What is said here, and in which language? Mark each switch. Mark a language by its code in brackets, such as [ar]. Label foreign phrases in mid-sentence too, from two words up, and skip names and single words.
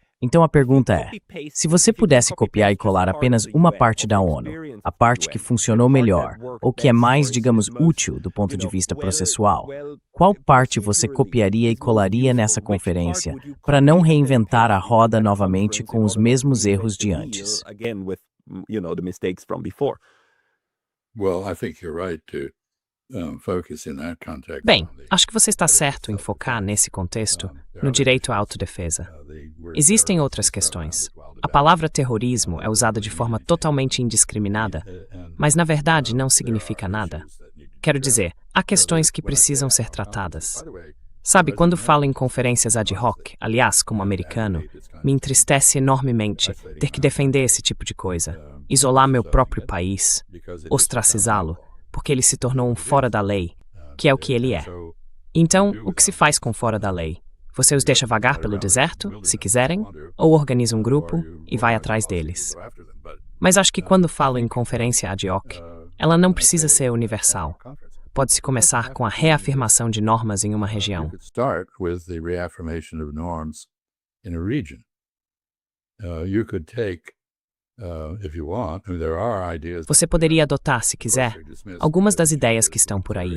[pt] Então a pergunta é, se você pudesse copiar e colar apenas uma parte da ONU, a parte que funcionou melhor, ou que é mais, útil do ponto de vista processual, qual parte você copiaria e colaria nessa conferência para não reinventar a roda novamente com os mesmos erros de antes? [en] Well, I think you're right to focus in that context. [pt] Bem, acho que você está certo em focar nesse contexto no direito à autodefesa. Existem outras questões. A palavra terrorismo é usada de forma totalmente indiscriminada, mas na verdade não significa nada. Quero dizer, há questões que precisam ser tratadas. Sabe, quando falo em conferências [la] ad hoc, [pt] aliás, como americano, me entristece enormemente ter que defender esse tipo de coisa, isolar meu próprio país, ostracizá-lo, porque ele se tornou um fora da lei, que é o que ele é. Então, o que se faz com fora da lei? Você os deixa vagar pelo deserto, se quiserem, ou organiza um grupo e vai atrás deles. Mas acho que quando falo em conferência [la] ad hoc, [pt] ela não precisa ser universal. Pode-se começar com a reafirmação de normas em uma região. Você poderia adotar, se quiser, algumas das ideias que estão por aí.